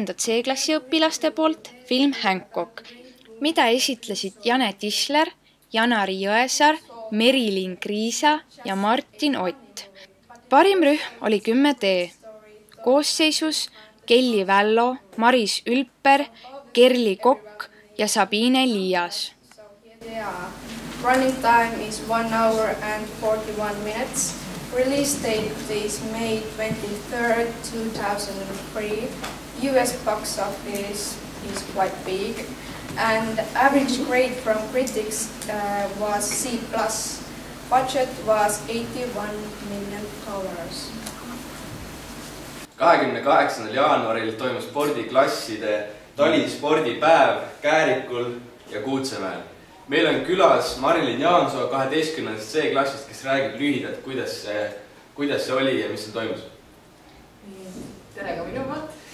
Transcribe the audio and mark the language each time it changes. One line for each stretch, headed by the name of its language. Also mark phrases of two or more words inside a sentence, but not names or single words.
Estonian: C-klassi õpilaste poolt film Hancock, mida esitlesid Jane Tischler, Janari Jõesaar, Merilin Kriisa ja Martin Ott. Parim rühm oli 10D. koosseisus Kelly Vällo, Maris Ülper, Kerli Kokk ja Sabine Liias.
English: Running time is 1 hour and 41 minutes. Release date is May 23rd, 2003. US box office is quite big and average grade from critics was C+. Budget was $81 million.
Estonian: 28. jaanuaril toimus spordiklasside talispordipäev Käärikul ja Kuutsemäel. Meil on külas Marilyn Jaansoo 12. C-klassist, kes räägib lühidalt, kuidas see oli ja mis seal toimus. Tere ka minu poolt.